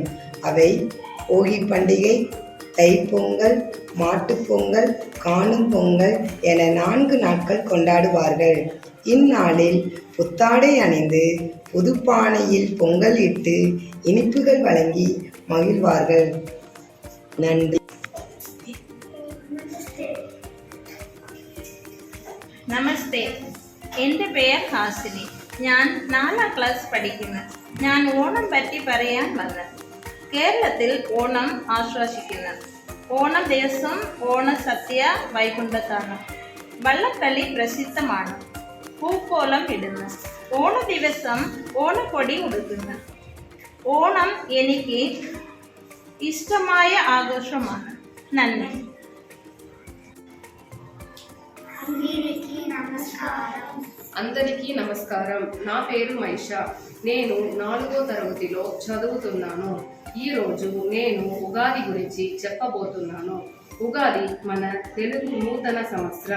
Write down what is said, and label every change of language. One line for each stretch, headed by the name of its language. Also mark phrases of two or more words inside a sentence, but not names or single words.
Tamil: அவை போகி பண்டிகை, தைப்பொங்கல், மாட்டுப்பொங்கல், காணும் பொங்கல் என 4 நாட்கள் கொண்டாடுவார்கள். இந்நாளில் புத்தாடை அணிந்து புதுப்பானையில் பொங்கல் இட்டு இனிப்புகள் வழங்கி மகிழ்வார்கள். நன்றி.
Malayalam: നമസ്തേ, എൻ്റെ പേര് ഹാസിനി. ഞാൻ 4ാം ക്ലാസ് പഠിക്കുന്നു. ഞാൻ ഓണം പറ്റി പറയാൻ വന്നത്. കേരളത്തിൽ ഓണം ആശ്വസിക്കുന്നു. ഓണം ദിവസം ഓണസദ്യ വൈകുണ്ഠത്താണ്. വള്ളംകളി പ്രസിദ്ധമാണ്. പൂക്കോലം ഇടുന്നു. ഓണ ദിവസം ഓണക്കൊടി ഉടുക്കുന്നു. ഓണം എനിക്ക് ഇഷ്ടമായ ആഘോഷമാണ്. നന്ദി.
Telugu: అందరికీ నమస్కారం. నా పేరు మైషా. నేను 4వ తరగతిలో చదువుతున్నాను. ఈరోజు నేను ఉగాది గురించి చెప్పబోతున్నాను. ఉగాది మన తెలుగు నూతన సంవత్సరం.